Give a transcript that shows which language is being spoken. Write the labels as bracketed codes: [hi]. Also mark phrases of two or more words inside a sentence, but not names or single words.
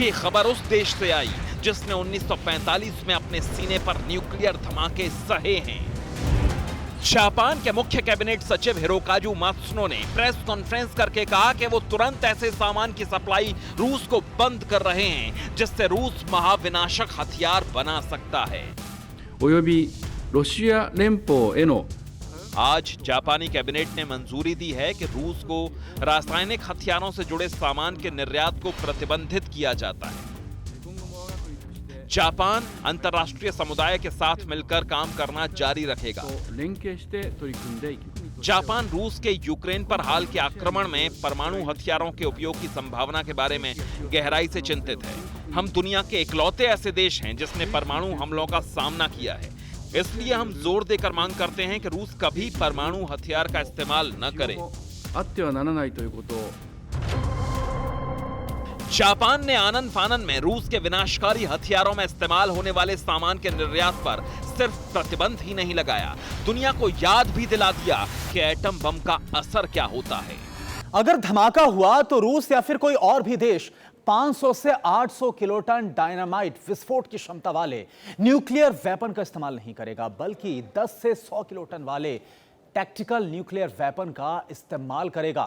[hi] ये खबर उस देश से आई जिसने 1945 में अपने सीने पर न्यूक्लियर धमाके सहे हैं। जापान के मुख्य कैबिनेट सचिव हिरोकाजु मात्सुनो ने [en] press conference [hi] करके कहा कि वो तुरंत ऐसे सामान की सप्लाई रूस को बंद कर रहे हैं जिससे रूस महाविनाशक हथियार बना सकता है। [ja] およびロシア連邦への [hi] आज जापानी कैबिनेट ने मंजूरी दी है कि रूस को रासायनिक हथियारों से जुड़े सामान के निर्यात को प्रतिबंधित किया जाता है। जापान अंतर्राष्ट्रीय समुदाय के साथ मिलकर काम करना जारी रखेगा। [ja] 連携して取り組んでいきます。 [hi] जापान रूस के यूक्रेन पर हाल के आक्रमण में परमाणु हथियारों के उपयोग की संभावना के बारे में गहराई से चिंतित है। हम दुनिया के इकलौते ऐसे देश हैं जिसने परमाणु हमलों का सामना किया है, इसलिए हम जोर देकर मांग करते हैं कि रूस कभी परमाणु हथियार का इस्तेमाल न करे। [ja] あってはならないということを [hi] जापान ने आनन फानन में रूस के विनाशकारी हथियारों में इस्तेमाल होने वाले सामान के निर्यात पर सिर्फ प्रतिबंध ही नहीं लगाया, दुनिया को याद भी दिला दिया कि [en] atom bomb [hi] का असर क्या होता है। अगर धमाका हुआ तो रूस या फिर कोई और भी देश 500 से 800 किलोटन डायनामाइट विस्फोट की क्षमता वाले [en] nuclear weapon [hi] का इस्तेमाल नहीं करेगा, बल्कि 10 से 100 किलोटन वाले [en] tactical nuclear weapon [hi] का इस्तेमाल करेगा।